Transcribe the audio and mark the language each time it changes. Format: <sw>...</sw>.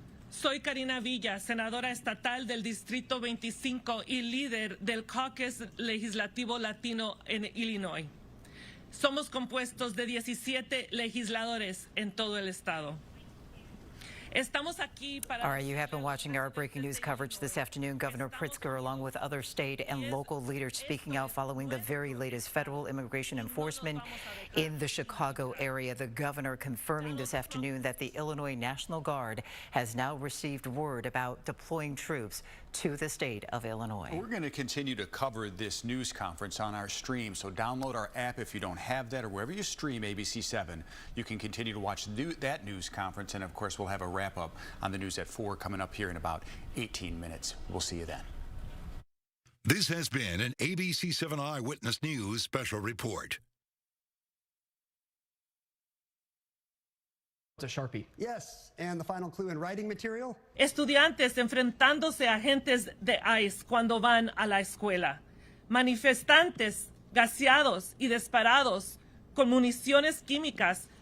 <es>Soy Karina Villa, senadora estatal del Distrito 25 y líder del Caucus Legislativo Latino en Illinois. Somos compuestos de 17 legisladores en todo el estado. Estamos aquí para...</es> <en>All right, you have been watching our breaking news coverage this afternoon. Governor Pritzker, along with other state and local leaders, speaking out following the very latest federal immigration enforcement in the Chicago area. The governor confirming this afternoon that the Illinois National Guard has now received word about deploying troops to the state of Illinois. We're going to continue to cover this news conference on our stream, so download our app if you don't have that, or wherever you stream ABC7, you can continue to watch that news conference, and of course we'll have a wrap-up on the news at 4 coming up here in about 18 minutes. We'll see you then. This has been an ABC7 Eyewitness News special report. A Sharpie. Yes, and the final clue in writing material?</en> <es>Estudiantes enfrentándose a agentes de ICE cuando van a la escuela. Manifestantes gaseados y disparados con municiones químicas</es>